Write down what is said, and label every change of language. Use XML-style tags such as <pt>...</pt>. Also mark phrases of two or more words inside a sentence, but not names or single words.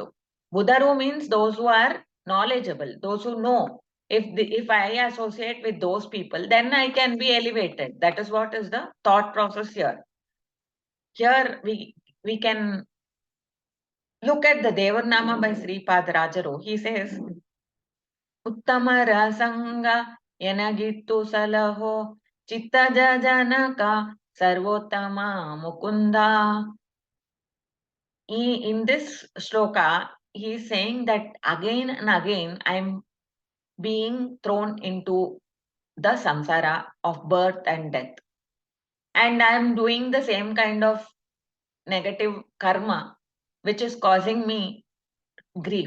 <en>Budaru means those who are knowledgeable, those who know. If I associate with those people, then I can be elevated. That is what is the thought process here. Here we can look at the Devarnama by Sri Rajaru. He says,</en> <kn>ಉತ್ತಮರ ಸಂಗ ಎನಗಿತ್ತು ಸಲಹೋ ಚಿತ್ತಜ ಜನಕ ಸರ್ವೋತ್ತಮ ಮುಕುಂದ.</kn> <en>In this shloka, he is saying that again and again I am being thrown into the samsara of birth and death. And I am doing the same kind of negative karma which is causing me grief.</en>